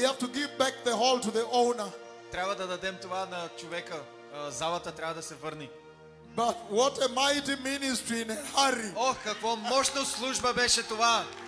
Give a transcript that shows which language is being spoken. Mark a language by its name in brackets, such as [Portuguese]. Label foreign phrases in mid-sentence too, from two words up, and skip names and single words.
[English] we have to give back the hall to the owner. [Bulgarian] трябва да дадем това на човека. Залата трябва да се върне. [English] But what a mighty ministry in a hurry. [Bulgarian] Ох, какво мощна служба беше това!